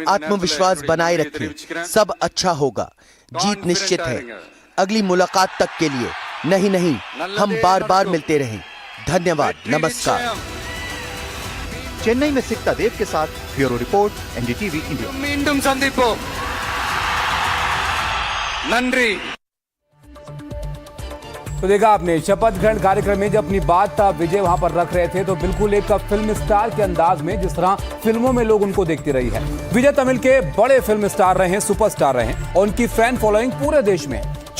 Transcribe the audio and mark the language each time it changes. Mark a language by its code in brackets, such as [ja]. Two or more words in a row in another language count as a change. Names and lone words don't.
[hi] आत्मविश्वास बनाए रखें, सब अच्छा होगा। जीत निश्चित है। अगली मुलाकात तक के लिए नहीं, हम बार बार मिलते रहें। धन्यवाद, नमस्कार। चेन्नई में सिक्ता देव के साथ [en] bureau report, [hi] एनडीटीवी इंडिया। [ta] மீண்டும் சந்திப்போம். நன்றி. [hi] तो देखा आपने शपथ ग्रहण कार्यक्रम में जब अपनी बात विजय वहां पर रख रहे थे तो बिल्कुल एक [en] film star [hi] के अंदाज में, जिस तरह फिल्मों में लोग उनको देखती रही है। विजय तमिल के बड़े [en] film star [hi] रहे हैं, सुपरस्टार रहे हैं और उनकी [en] fan following [hi] पूरे देश में है।